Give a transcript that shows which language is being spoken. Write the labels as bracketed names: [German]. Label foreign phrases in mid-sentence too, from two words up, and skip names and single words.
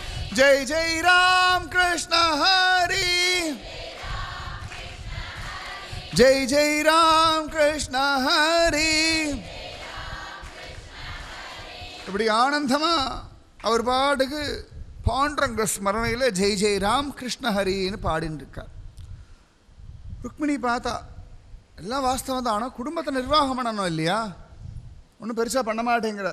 [Marathi] जय जय राम कृष्ण हरि, जय जय राम कृष्ण हरि. [Tamil] இப்படி ஆனந்தமா அவர் பாட்டுக்கு பாண்டரங்க ஸ்மரணையில் [Marathi] जय जय राम कृष्ण [Tamil] ஹரின்னு பாடின்னு இருக்கார். ருக்மிணி பார்த்தா எல்லாம் வாஸ்தவம் தான், ஆனால் குடும்பத்தை நிர்வாகம் பண்ணணும் இல்லையா, ஒன்றும் பெருசாக பண்ண மாட்டேங்கிறார்.